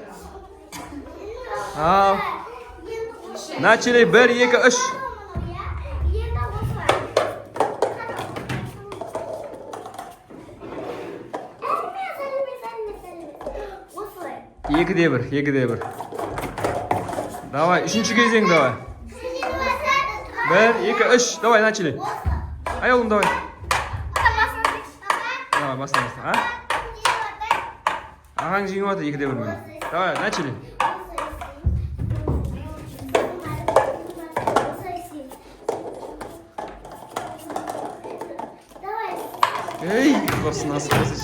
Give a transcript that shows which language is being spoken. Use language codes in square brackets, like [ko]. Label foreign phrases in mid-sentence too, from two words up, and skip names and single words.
[ru] Ал. Начали. 1, 2, 3. [kk] Екі де бір. Давай, үшінші кезең, давай. [ru] 1, 2, 3. Давай, начали. Ай, оğlum, давай. Давай, [kk] баста. Ағаң жеңіп отыр, 2 де 1. [ru] Давай, начали. [kk] Ей, құрсын, асық.